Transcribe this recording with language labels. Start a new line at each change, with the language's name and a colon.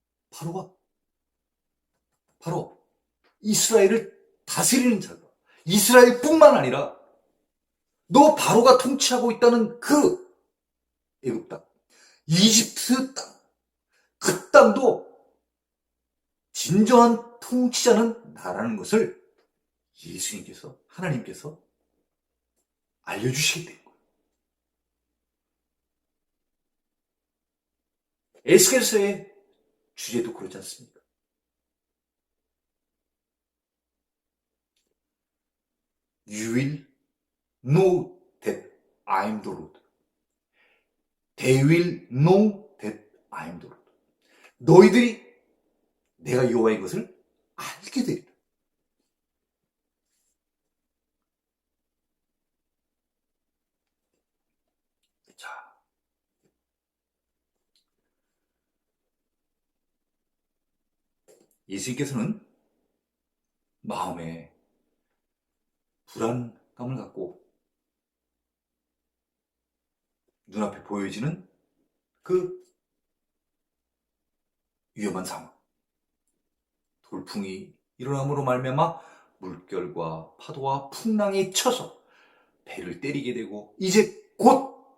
Korean: 바로가 바로 이스라엘을 다스리는 자가, 이스라엘뿐만 아니라 너 바로가 통치하고 있다는 그 애굽 땅, 이집트 땅, 그 땅도 진정한 통치자는 나라는 것을 예수님께서, 하나님께서 알려주시게 된 거예요. 에스겔서의 주제도 그렇지 않습니까?
English: You will know that I am the Lord. They will know that I am the Lord.
Korean: 너희들이 내가 여호와인 것을 알게 되리라. 자, 예수님께서는 마음에 불안감을 갖고 눈앞에 보여지는 그 위험한 상황, 돌풍이 일어남으로 말미암아 물결과 파도와 풍랑이 쳐서 배를 때리게 되고 이제 곧